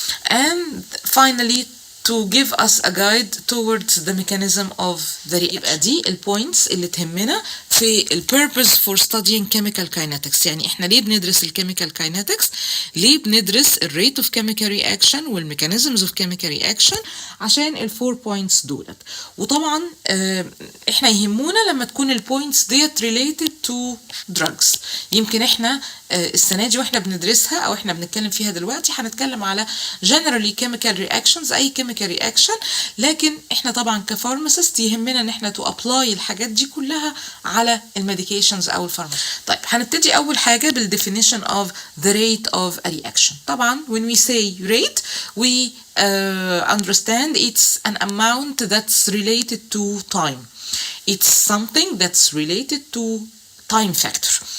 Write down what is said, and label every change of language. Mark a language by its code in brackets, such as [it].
[en] And finally to give us a guide towards the mechanism of the reaction. [ar] يبقى دي البوينتس اللي تهمنا في [en] purpose for studying chemical kinetics. [ar] يعني احنا ليه بندرس chemical kinetics؟ ليه بندرس [en] rate of chemical reaction [ar] وال [en] mechanisms of chemical reaction؟ [ar] عشان 4 points دولت. وطبعا احنا يهمونا لما تكون البوينتس ديت [en] related to drugs. [ar] يمكن احنا السنة دي واحنا بندرسها او احنا بنتكلم فيها دلوقتي هنتكلم على [en] generally chemical reactions، [ar] اي chemical reaction، لكن احنا طبعا كفارماسيست يهمنا ان احنا [en] to apply [ar] الحاجات دي كلها على الميديكيشنز او الفارماسي. طيب هنبتدي اول حاجة بالديفينيشن [en] of the rate of a reaction. طبعا when we say rate we understand it's an amount that's related to time. It's something that's related to time factor.